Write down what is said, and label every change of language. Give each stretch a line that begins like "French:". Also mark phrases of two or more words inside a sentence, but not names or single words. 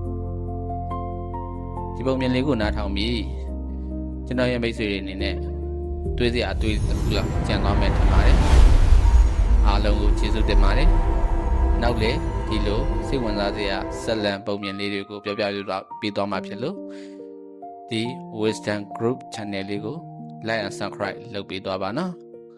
Burmese: ဒီပုံမြင်လေးကိုနားထောင်ပြီးကျွန်တော်ရဲ့မိတ်ဆွေတွေအနေနဲ့တွေးစရာအတွေ့တစ်ခုလောက်ကြံသွားမယ်ထင်ပါတယ်အားလုံးကိုကျေးဇူးတင်ပါတယ်နောက်လေဒီလိုစိတ်ဝင်စားစရာဆက်လံပုံမြင်လေးတွေကိုပြောပြပြီးသွားမှာဖြစ်လို့ဒီ Wisdom Group Channel လေးကို
English: like and subscribe
Burmese: လုပ်ပေးသွားပါနော်